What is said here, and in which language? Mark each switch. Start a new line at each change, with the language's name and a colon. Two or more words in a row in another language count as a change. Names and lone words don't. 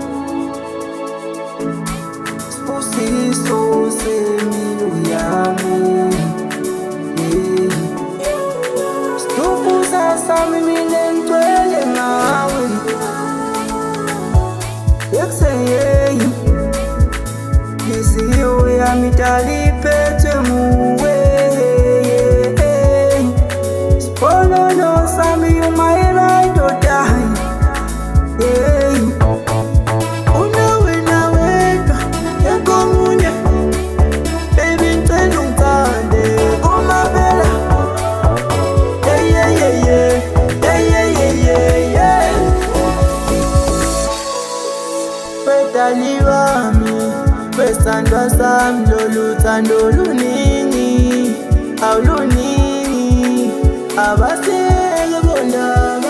Zulu: Sibusiso sempilo yami, sithukuza sami mina ngicwele ngawe. Ekuseni inhliziyo yami Darli iphethwe nguwe. Siponono sami
English: you my right or die.
Zulu: Unawe na wedwa enkomunye, baby ngicela ungithande kumabela. Darli wami, wesandwa sami loluthando luningi, awuluningi abasele bondaba.